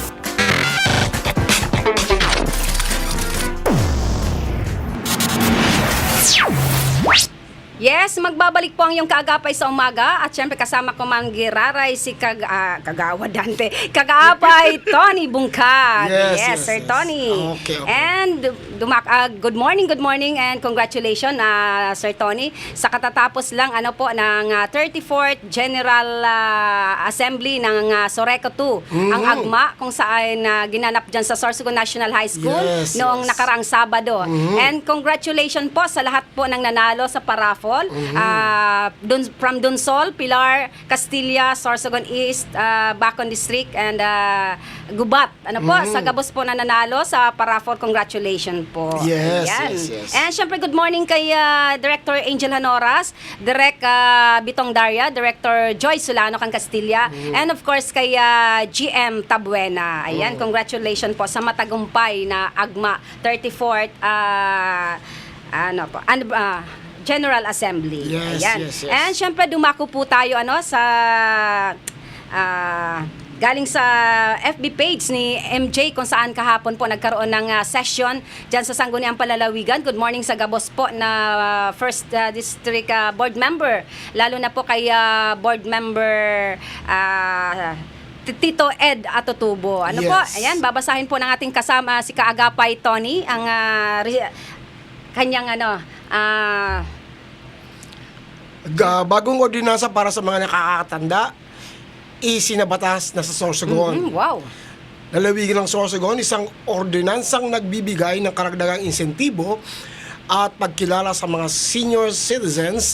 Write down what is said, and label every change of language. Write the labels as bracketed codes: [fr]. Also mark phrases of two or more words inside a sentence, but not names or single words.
[tl] Yes, magbabalik po ang iyong kaagapay sa umaga at syempre kasama ko manggiraray si Kagawa Dante. Kagaapay Tony Bungkag. [en] Yes, Sir yes. [tl] Tony. [en] Okay. And good morning and congratulations Sir Tony [tl] sa katatapos lang ng 34th General Assembly ng Soreco 2. Ang agma kung saan ginanap dyan sa Sorsogon National High School [en] Yes, [tl] noong [en] yes. [tl] nakaraang Sabado. And congratulations po sa lahat po ng nanalo sa paraffol. [en] From Dunsol, Pilar, Castilla, Sorsogon East, Bacon District, and Gubat. [tl] Sa Gabos po na nanalo sa paraffol. [en] Congratulations po. Yes, [tl] Ayan. [en] yes. [tl] And syempre, [en] good morning [tl] kay Director Angel Hanoras, Direk Bitong Daria, Director Joy Solano kang Castilla, [en] and of course kay GM Tabuena. [tl] Ayan, congratulations po sa matagumpay na AGMA 34th General Assembly. [en] Yes, [tl] Ayan. [en] yes, yes. [tl] And syempre dumako po tayo sa galing sa FB page ni MJ kung saan kahapon po nagkaroon ng session dyan sa Sangguniang Palalawigan. [en] Good morning [tl] sa Gabos po na First District Board Member. Lalo na po kay Board Member Tito Ed Atotubo. [en] Yes. [tl] Po? Ayan, babasahin po ng ating kasama si Kaagapay Tony ang kanyang Bagong ordinansa para sa mga nakakatanda, isinabatas na sa Sorsogon. Wow. Lalawigan ng Sorsogon, isang ordinansang nagbibigay ng karagdagang insentibo at pagkilala sa mga [en] senior citizens.